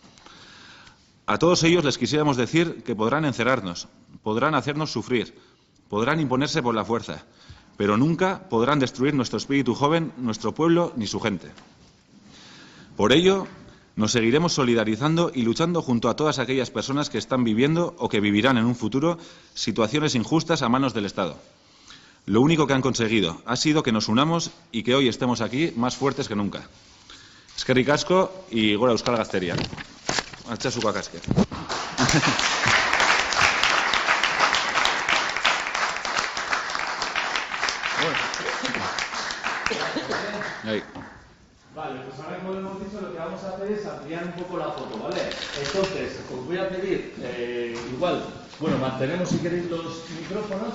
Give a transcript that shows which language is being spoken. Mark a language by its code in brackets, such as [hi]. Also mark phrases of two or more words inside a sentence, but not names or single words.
[es] A todos ellos les quisiéramos decir que podrán encerrarnos, podrán hacernos sufrir, podrán imponerse por la fuerza, pero nunca podrán destruir nuestro espíritu joven, nuestro pueblo ni su gente. Por ello, nos seguiremos solidarizando y luchando junto a todas aquellas personas que están viviendo o que vivirán en un futuro situaciones injustas a manos del Estado. Lo único que han conseguido ha sido que nos unamos y que hoy estemos aquí más fuertes que nunca. [eu] Eskerrik asko y gora Euskal Gazteria. Altsasu Guakaske. [es] Ahí. Vale, pues ahora como hemos dicho, lo que vamos a hacer es ampliar un poco la foto, ¿vale? Entonces, os voy a pedir, igual, bueno, mantenemos si queréis los micrófonos.